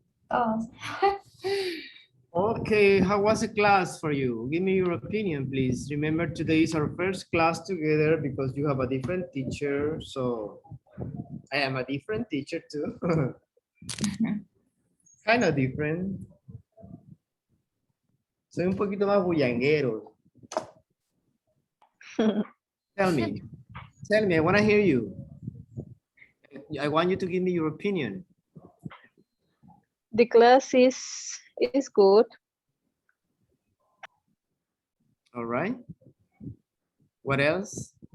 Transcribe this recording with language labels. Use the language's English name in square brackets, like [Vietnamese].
[English] Oh. Okay, how was the class for you? Give me your opinion, please. Remember, today is our first class together because you have a different teacher. So I am a different teacher too. Kind of different. [Spanish] Soy un poquito más bullanguero. [English] Tell me, I want to hear you. I want you to give me your opinion. The class is good. All right. What else?